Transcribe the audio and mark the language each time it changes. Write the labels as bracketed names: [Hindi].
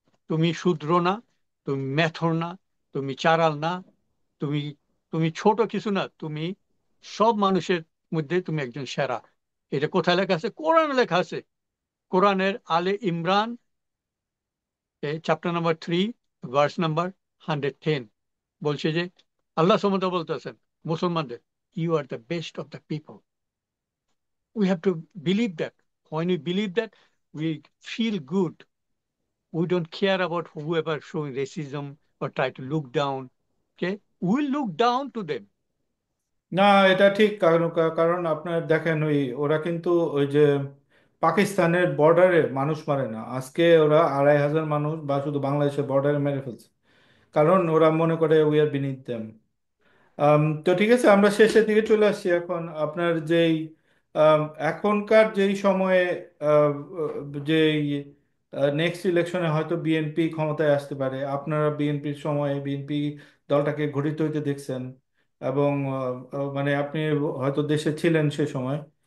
[Bangla] তুমি শূদ্র না, তুমি মেথর না, তুমি চারাল না, তুমি তুমি ছোট কিছু না, তুমি সব মানুষের মধ্যে তুমি একজন সেরা। এটা কোথায় লেখা আছে? কোরআনে লেখা আছে। কোরআনের আলে Imran chapter number 3, verse number 110 বলছে যে আল্লাহ সুবহানাহু ওয়া তাআলা বলতেছেন মুসলমানদের, [English] You are the best of the people. We have to believe that. when we believe that, we feel good. We don't care about whoever showing racism or try to look down. Okay, we look down to them. [Bangla] না, এটা ঠিক। কারণ কারণ আপনার দেখেন, ওরা কিন্তু ওই যে পাকিস্তানের বর্ডারে মানুষ মারে না, আজকে ওরা 2,500 মানুষ বা শুধু বাংলাদেশের বর্ডারে মেরে ফেলছে, কারণ ওরা মনে করে [English] We are beneath them. [Bangla] তো ঠিক আছে, আমরা শেষের দিকে চলে আসছি। এখন আপনার যেই আম, এখনকার যেই সময়ে আহ, যেই নেক্সট ইলেকশনে হয়তো বিএনপি ক্ষমতায় আসতে পারে, আপনারা বিএনপির সময়ে বিএনপি দলটাকে গঠিত হইতে দেখছেন, এবং মানে আপনি হয়তো দেশে ছিলেন সে সময়।